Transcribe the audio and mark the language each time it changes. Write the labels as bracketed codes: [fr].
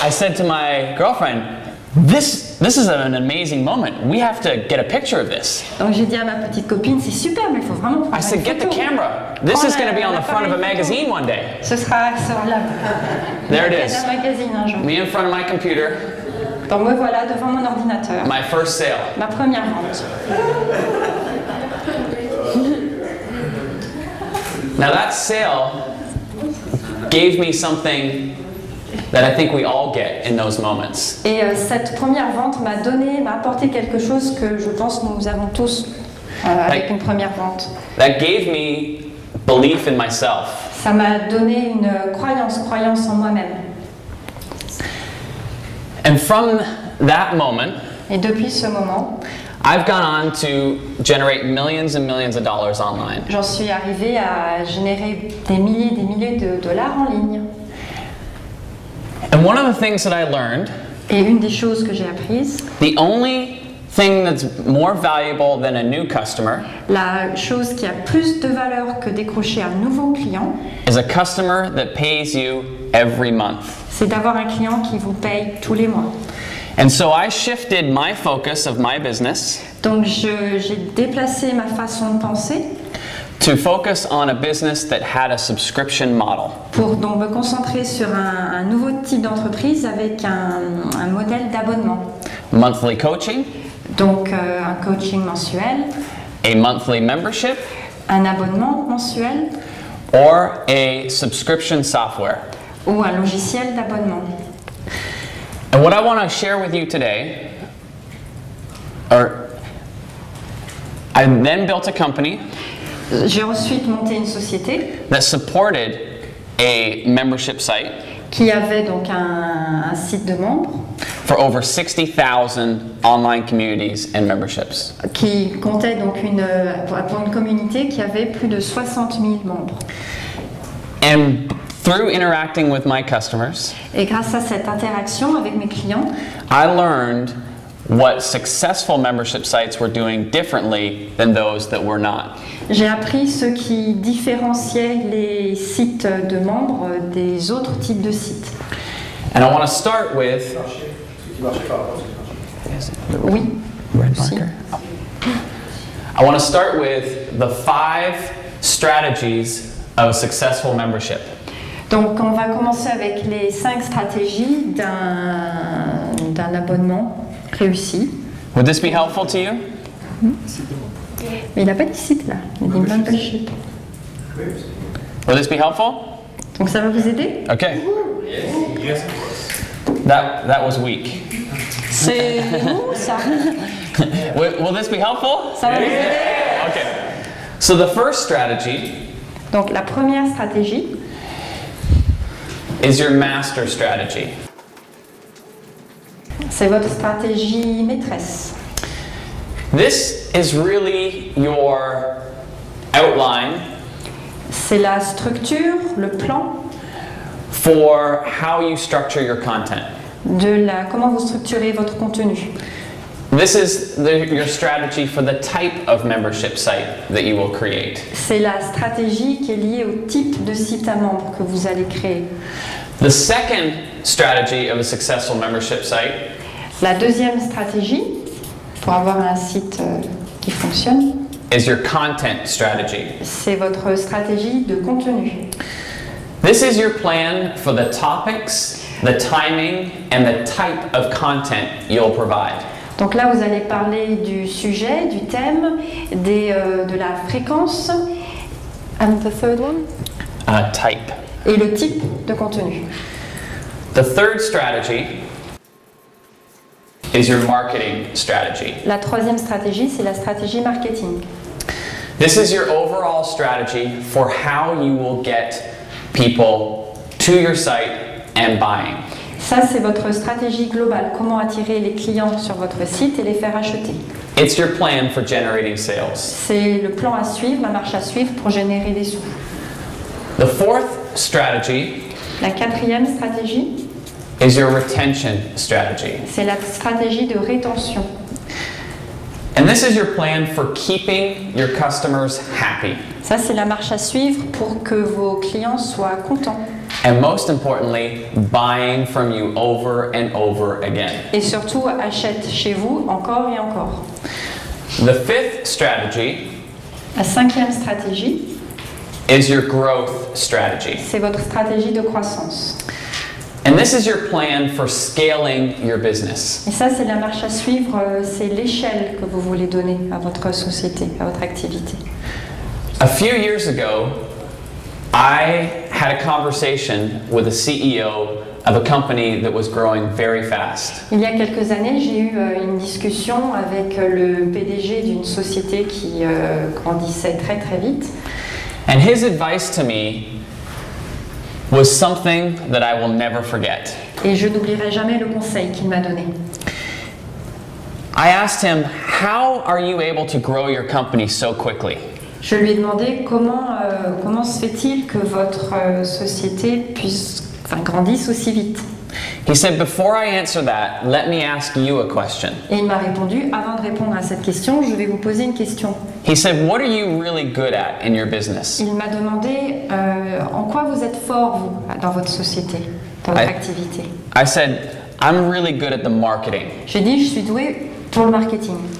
[en] I said to my girlfriend, this is an amazing moment. We have to get a picture of this. [fr] Donc j'ai dit à ma petite copine, c'est super, mais il faut vraiment prendre [en] I said, [fr] une [en] get the [fr] photo. [en] camera. This is going to be on the front of a magazine one day. [fr] Ce sera sur la [en] There it is. [fr] un magazine un jour. [en] Me in front of my computer, [fr] Donc me voilà devant mon ordinateur. [en] my first sale. [fr] Ma première vente. [en] Now that sale gave me something that I think we all get in those moments. [fr] Et cette première vente m'a apporté quelque chose que je pense nous avons tous avec une première vente. [en] That gave me belief in myself. [fr] Ça m'a donné une croyance en moi-même. [en] And from that moment, [fr] Et depuis ce moment, [en] I've gone on to generate millions and millions of dollars online. [fr] j'en suis arrivée à générer des milliers de dollars en ligne. [en] And one of the things that I learned, [fr] Et une des choses que j'ai apprises, [en] the only thing that's more valuable than a new customer [fr] la chose qui a plus de valeur que décrocher un nouveau client, [en] is a customer that pays you every month. [fr] c'est d'avoir un client qui vous paye tous les mois. [en] And so I shifted my focus of my business [fr] Donc j'ai déplacé ma façon de penser [en] to focus on a business that had a subscription model. [fr] pour donc me concentrer sur un nouveau type d'entreprise avec un modèle d'abonnement. [en] Monthly coaching, [fr] Donc un coaching mensuel, [en] a monthly membership, [fr] un abonnement mensuel [en] or a subscription software. [fr] ou un logiciel d'abonnement. [en] And what I want to share with you today, I then built a company [fr] J'ai ensuite monté une société [en] that supported a membership site [fr] qui avait donc un site de membres [en] for over 60,000 online communities and memberships. [fr] qui comptait donc pour une communauté qui avait plus de 60 000 membres. [en] And through interacting with my customers, [fr] Et grâce à cette interaction avec mes clients, [en] I learned what successful membership sites were doing differently than those that were not. [fr] j'ai appris ce qui différenciait les sites de membres des autres types de sites. [en] And I want to start with [fr] Oui. Si. [en] I want to start with the 5 strategies of successful membership. [fr] Donc on va commencer avec les 5 stratégies d'un abonnement réussi. [en] Would this be helpful to you? [fr] Mais il n'a pas dit site là, il dit membership. [en] Will this be helpful? [fr] Donc ça va vous aider? [en] Okay. That was weak. [fr] C'est vous ça? [en] Will this be helpful? [fr] Ça va vous aider? [en] Okay. So the first strategy [fr] Donc la première stratégie [en] is your master strategy. [fr] c'est votre stratégie maîtresse. [en] This is really your outline [fr] C'est la structure, le plan [en] for how you structure your content. [fr] de comment vous structurez votre contenu. [en] This is your strategy for the type of membership site that you will create. [fr] C'est la stratégie qui est liée au type de site à membres que vous allez créer. [en] The second strategy of a successful membership site [fr] La deuxième stratégie pour avoir un site qui fonctionne, [en] is your content strategy. [fr] c'est votre stratégie de contenu. [en] This is your plan for the topics, the timing, and the type of content you'll provide. [fr] Donc là, vous allez parler du sujet, du thème, de la fréquence, [en] and the third one, Type. [fr] et le type de contenu. [en] The third strategy is your marketing strategy. [fr] La troisième stratégie, c'est la stratégie marketing. [en] This is your overall strategy for how you will get people to your site and buying. [fr] Ça, c'est votre stratégie globale, comment attirer les clients sur votre site et les faire acheter. [en] It's your plan for generating sales. [fr] C'est le plan à suivre, la marche à suivre pour générer des sous. [en] The fourth strategy [fr] La quatrième stratégie, [en] is your retention strategy. [fr] c'est la stratégie de rétention. [en] And this is your plan for keeping your customers happy. [fr] Ça, c'est la marche à suivre pour que vos clients soient contents. [en] And most importantly, buying from you over and over again. [fr] Et surtout, achètent chez vous encore et encore. [en] The fifth strategy [fr] La cinquième stratégie, [en] is your growth strategy. [fr] c'est votre stratégie de croissance. [en] And this is your plan for scaling your business. [fr] Et ça, c'est la marche à suivre, c'est l'échelle que vous voulez donner à votre société, à votre activité. [en] A few years ago, I had a conversation with a CEO of a company that was growing very fast. [fr] Il y a quelques années, j'ai eu une discussion avec le PDG d'une société qui grandissait très très vite. [en] And his advice to me was something that I will never forget. [fr] Et je n'oublierai jamais le conseil qu'il m'a donné. [en] I asked him, how are you able to grow your company so quickly? [fr] Je lui ai demandé comment se fait-il que votre société grandisse aussi vite. [en] He said, before I answer that, let me ask you a question. [fr] Et il m'a répondu, avant de répondre à cette question, je vais vous poser une question. [en] He said, what are you really good at in your business? [fr] Il m'a demandé en quoi vous êtes fort, vous, dans votre société, dans votre activité. [en] I said, I'm really good at the marketing. [fr] J'ai dit, je suis doué pour le marketing.